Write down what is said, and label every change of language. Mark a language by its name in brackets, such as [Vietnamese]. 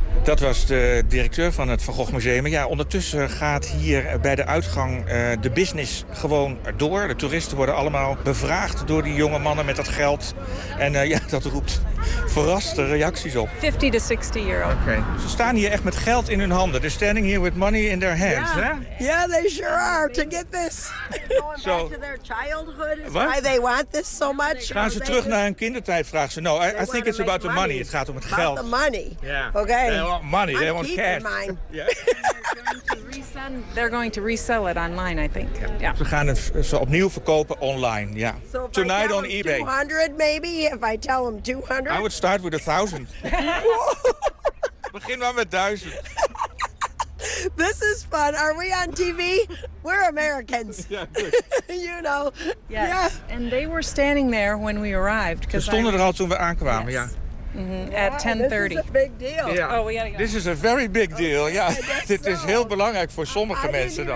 [Dutch] Dat was de directeur van het Van Gogh Museum. Ja, ondertussen gaat hier bij de uitgang de business gewoon door. De toeristen worden allemaal bevraagd door die jonge mannen met dat geld. En ja, dat roept verraste reacties op. [English] 50 to 60 euro. Okay. [Dutch] Ze staan hier echt met geld in hun handen. [English] They're standing here with money in their hands. Yeah, yeah, they sure are to get this. Going so, back to their childhood is what? Why they want this so much. [Dutch] Gaan ze terug naar hun kindertijd, vragen ze. [English] No, I think it's about the money. [Dutch] Het gaat om het geld. [English] About the money. Yeah. Okay. They want money. They want cash. Mine. Yeah. They're going to resell it online, I think. Yeah. [Dutch] Ze gaan het ze opnieuw verkopen online, ja. [English] Yeah. So tonight on eBay. 200 maybe, if I tell them 200. I would start with 1,000. [Dutch] Begin maar met 1,000. [English] This is fun. Are we on TV? We're Americans. Yeah, you know. Yes. Yeah. And they were standing there when we arrived. [Dutch] Ze stonden er al toen we aankwamen, ja. [English] Yes. Yeah. Mm-hmm. At 10:30. This is a big deal. Yeah. Oh, we gotta go. This is a very big deal. Okay, yeah. [Dutch] Dit is heel belangrijk voor sommige mensen dan.